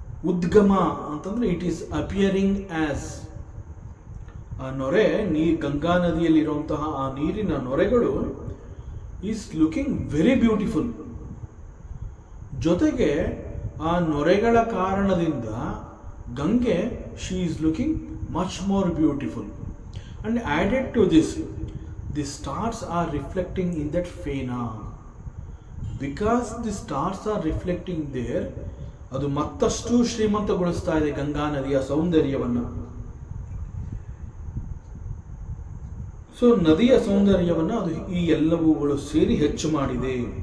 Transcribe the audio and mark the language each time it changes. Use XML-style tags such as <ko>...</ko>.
<kn>ಉದ್ಗಮ ಅಂತಂದ್ರೆ</kn> <en>it is appearing as,</en> <kn>ಆ ನೊರೆ, ಗಂಗಾ ನದಿಯಲ್ಲಿ ಇರುವಂತಹ ಆ ನೀರಿನ ನೊರೆಗಳು</kn> <en>Is looking very beautiful.</en> <kn>ಜೊತೆಗೆ ಆ ನೊರೆಗಳ ಕಾರಣದಿಂದ ಗಂಗೆ</kn> <en>She is looking much more beautiful. And added to this, the stars are reflecting in that fena. Because the stars are reflecting there,</en> <kn>ಅದು ಮತ್ತಷ್ಟು ಶ್ರೀಮಂತಗೊಳಿಸ್ತಾ ಇದೆ ಗಂಗಾ ನದಿಯ ಸೌಂದರ್ಯವನ್ನು. ಸೊ ನದಿಯ ಸೌಂದರ್ಯವನ್ನು ಅದು ಈ ಎಲ್ಲವುಗಳು ಸೇರಿ ಹೆಚ್ಚು ಮಾಡಿದೆ.</kn>